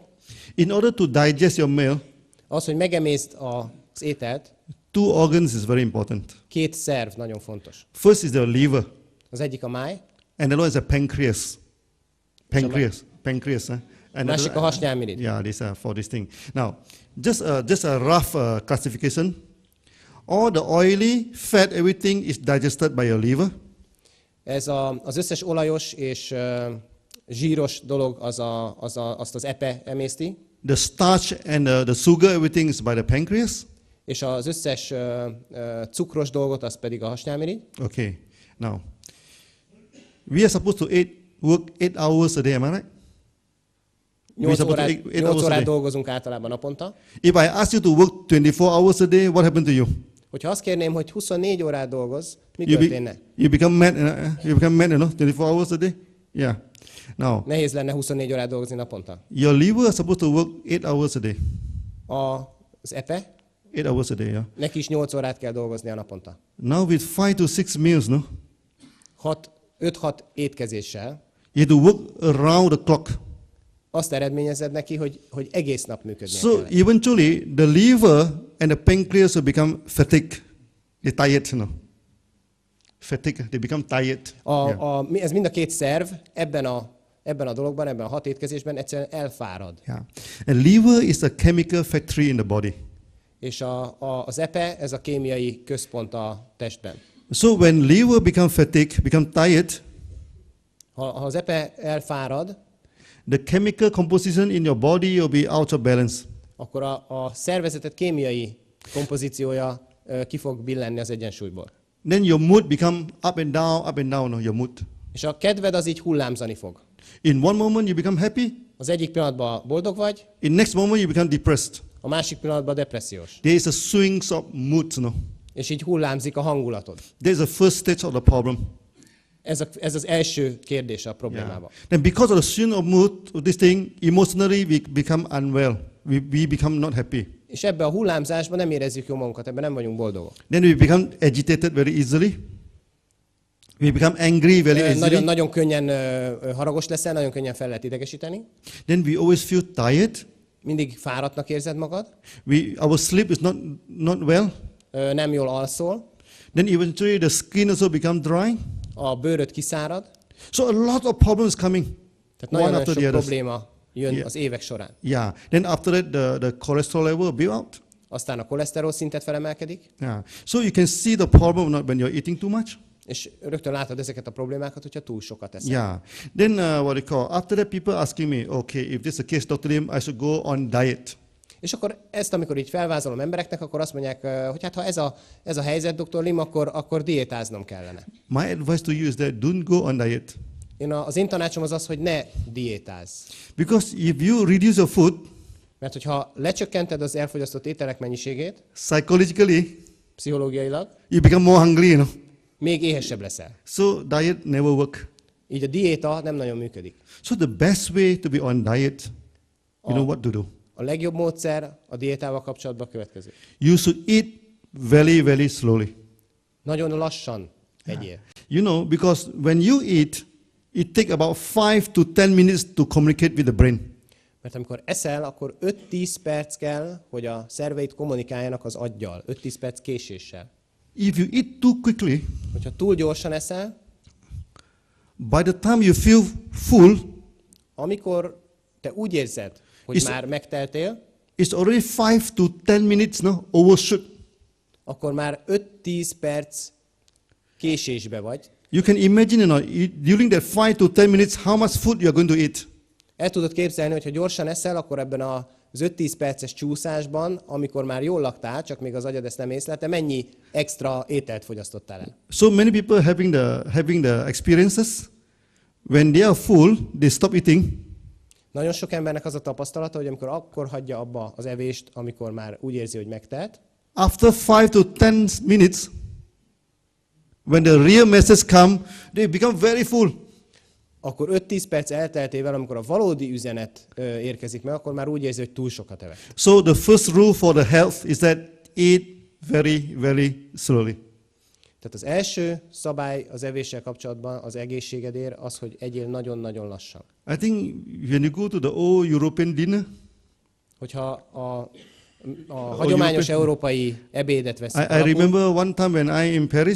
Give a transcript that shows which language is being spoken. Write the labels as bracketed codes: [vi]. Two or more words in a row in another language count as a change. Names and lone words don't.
[en] In order to digest your meal, [hu] Az, hogy megemészd az ételt, [en] 2 organs is very important. [hu] 2 szerv nagyon fontos. [en] First is the liver, [hu] Az egyik a máj, [en] and the other is the pancreas. Pancreas. And [hu] Másik a hasnyálmirigy. [en] Yeah, these for this thing. Now, just a rough classification. All the oily, fat, everything is digested by your liver. [hu] Ez az összes olajos és zsíros dolog azt az epe emészti, [en] The starch and the sugar, everything is by the pancreas. [hu] és az összes cukros dolgot, az pedig a hasnyálmirigy. [en] Okay. Now, we are supposed to work 8 hours a day, am I right? [hu] 8 órát dolgozunk általában naponta. [en] If I ask you to work 24 hours a day, what happened to you? [hu] Hogyha azt kérném, hogy 24 órát dolgozz, mi történne? [en] You become mad, you become mad, 24 hours a day? Yeah. Now, [hu] Nehéz lenne 24 órát dolgozni naponta. [en] your liver is supposed to work 8 hours a day. [hu] Az epe, [en] 8 hours a day, yeah. [hu] neki is 8 órát kell dolgoznia naponta. [en] Now with 5 to 6 meals, no? [hu] 5-6 étkezéssel [en] You have to work around the clock. [hu] azt eredményezed neki, hogy egész nap működnie [en] So [hu] kell. [en] eventually, the liver and the pancreas will become fatigued. They're tired, Fatigue. They become tired. [hu] Ez mind a két szerv ebben a dologban, ebben a 6 étkezésben egyszerűen elfárad. [en] Yeah. And liver is a chemical factory in the body. [hu] És az epe, ez a kémiai központ a testben. [en] So when liver become fatigued, become tired, [hu] Ha az epe elfárad, [en] the chemical composition in your body will be out of balance. [hu] akkor a szervezetet kémiai kompozíciója ki fog billenni az egyensúlyból. [en] Then your mood become up and down, no, your mood. [hu] És a kedved az így hullámzani fog. [en] In one moment you become happy, [hu] Az egyik pillanatban boldog vagy, [en] in next moment you become depressed. [hu] a másik pillanatban depressziós. [en] There is a swings of moods, no. [hu] És így hullámzik a hangulatod. [en] There is the first stage of the problem. [hu] Ez az első kérdése a problémában. [en] Then because of the swing of mood, of this thing, emotionally we become unwell. We become not happy. [hu] És ebbe a hullámzásban nem érezzük jó magunkat, ebben nem vagyunk boldogok. [en] Then we become agitated very easily. We become angry very easily. [hu] Nagyon könnyen haragos leszel, nagyon könnyen fel lehet idegesíteni. [en] Then we always feel tired. [hu] Mindig fáradtnak érzed magad. [en] Our sleep is not well. [hu] Nem jól alszol. [en] Then eventually the skin also become dry. [hu] A bőröd kiszárad. [en] So a lot of problems coming. [hu] Tehát nagyon sok probléma jön az évek során. [en] Yeah. Then after that the cholesterol level build out. [hu] Aztán a koleszterol szintet felemelkedik. [en] Yeah. So you can see the problem not when you're eating too much. [hu] És rögtön látod ezeket a problémákat, hogyha túl sokat eszel. [en] Yeah. Then what you call, after that people asking me, okay, if this is the case, Dr. Lim, I should go on diet. [hu] És akkor ezt, amikor így felvázolom embereknek, akkor azt mondják, hogy hát ha ez a helyzet, Dr. Lim, akkor diétáznom kellene. [en] My advice to you is that don't go on diet. [hu] Az én tanácsom az, hogy ne diétázz. [en] Because if you reduce your food, [hu] mert hogyha lecsökkented az elfogyasztott ételek mennyiségét, [en] psychologically, [hu] pszichológiailag, [en] you become more hungry, [hu] még éhesebb leszel. [en] So diet never work. [hu] Így a diéta nem nagyon működik. [en] So the best way to be on diet, you know what to do. [hu] A legjobb módszer a diétával kapcsolatban a következő. [en] You should eat very, very slowly. [hu] Nagyon lassan egyél. [en] You know, because when you eat, it takes about 5 to 10 minutes to communicate with the brain. [hu] Mert amikor eszel, akkor 5-10 perc kell, hogy a szerveid kommunikáljanak az aggyal. 5-10 perc késéssel. [en] If you eat too quickly, [hu] hogyha túl gyorsan eszel, [en] by the time you feel full, [hu] amikor te úgy érzed, hogy már megteltél, [en] it's already 5 to 10 minutes overshoot. [hu] Akkor már 5-10 perc késésbe vagy. [en] You can imagine, during that 5 to 10 minutes, how much food you are going to eat. [hu] El tudod képzelni, hogy ha gyorsan eszel, akkor ebben az 5-10 perces csúszásban, amikor már jól laktál, csak még az agyad ezt nem észlelte, mennyi extra ételt fogyasztottál el? [en] So many people having the experiences, when they are full, they stop eating. [hu] Nagyon sok embernek az a tapasztalata, hogy amikor akkor hagyja abba az evést, amikor már úgy érzi, hogy megtelt. [en] After 5 to 10 minutes, when the real message come, they become very full. [hu] Akkor 5-10 perc elteltével, amikor a valódi üzenet érkezik meg, akkor már úgy érzi, hogy túl sokat evett. [en] So the first rule for the health is that eat very, very slowly. [hu] Tehát az első szabály az evéssel kapcsolatban az egészségedért az, hogy egyél nagyon-nagyon lassan. [en] I think when you go to the old European dinner, [hu] hogyha a hagyományos európai ebédet veszik [en] I remember one time when I in Paris.